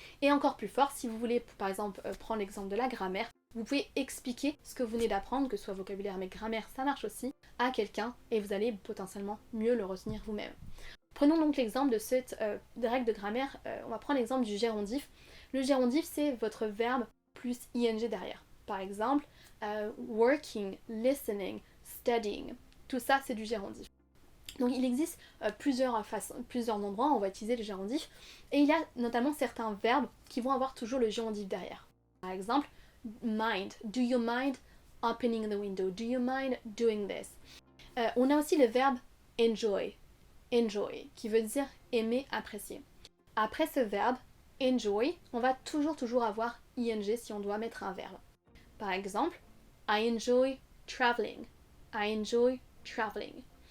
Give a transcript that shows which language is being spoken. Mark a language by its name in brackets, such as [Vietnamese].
[French] Et encore plus fort, si vous voulez par exemple prendre l'exemple de la grammaire, vous pouvez expliquer ce que vous venez d'apprendre, que ce soit vocabulaire mais grammaire, ça marche aussi, à quelqu'un et vous allez potentiellement mieux le retenir vous-même. Prenons donc l'exemple de cette règle de grammaire, on va prendre l'exemple du gérondif. Le gérondif, c'est votre verbe plus ing derrière. Par exemple, working, listening, studying. Tout ça, c'est du gérondif. Donc il existe plusieurs endroits où on va utiliser le gérondif. Et il y a notamment certains verbes qui vont avoir toujours le gérondif derrière. Par exemple, mind. [English] Do you mind opening the window? Do you mind doing this? [French] On a aussi le verbe enjoy. Enjoy, qui veut dire aimer, apprécier. Après ce verbe, enjoy, on va toujours avoir ing si on doit mettre un verbe. Par exemple, [English] I enjoy traveling. I enjoy traveling.